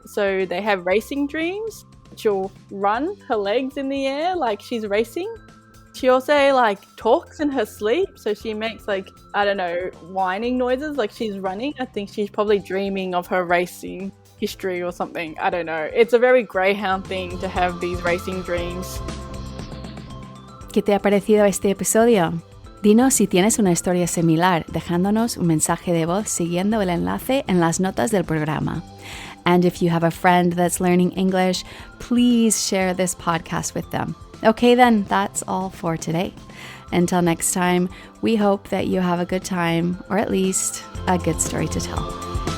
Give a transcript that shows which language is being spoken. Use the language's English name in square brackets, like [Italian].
[English] So they have racing dreams. She'll run her legs in the air like she's racing. She also like talks in her sleep. So she makes like, I don't know, whining noises like she's running. I think she's probably dreaming of her racing history or something. I don't know. It's a very greyhound thing to have these racing dreams. [Spanish] ¿Qué te ha parecido este episodio? Dinos si tienes una historia similar, dejándonos un mensaje de voz siguiendo el enlace en las notas del programa. [English] And if you have a friend that's learning English, please share this podcast with them. Okay then, that's all for today. Until next time, we hope that you have a good time, or at least a good story to tell.